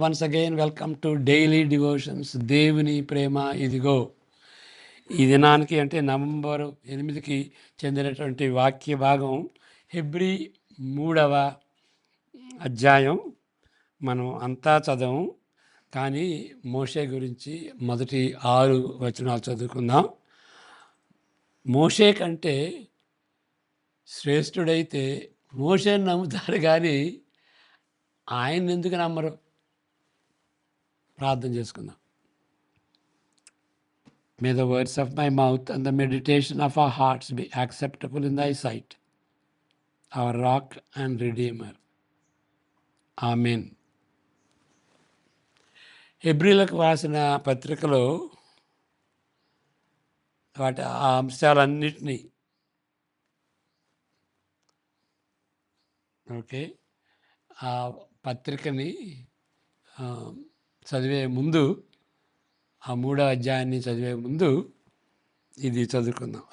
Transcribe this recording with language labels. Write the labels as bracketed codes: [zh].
[en] Once again, welcome to Daily Devotions. [te] దేవుని ప్రేమ ఇదిగో. ఈ దినానికి అంటే నవంబర్ 8కి చెందినటువంటి వాక్య భాగం హెబ్రీ 3వ అధ్యాయం. మనం అంతా చదవం, కానీ మోషే గురించి మొదటి 6 వచనాలు చదువుకుందాం. మోషే కంటే శ్రేష్ఠుడైతే మోషేని నమ్ముతారు, కానీ ఆయన ఎందుకు నమ్మరు? ప్రార్థన చేసుకుందాం. [en] May the words of my mouth and the meditation of our hearts be acceptable in thy sight, our rock and redeemer. [te] Amen. హెబ్రీలకు రాసిన పత్రికలో వాటి ఆ అంశాలన్నిటినీ ఆ పత్రికని చదివే ముందు, ఆ 3వ అధ్యాయాన్ని చదివే ముందు ఇది చదువుకుందాం.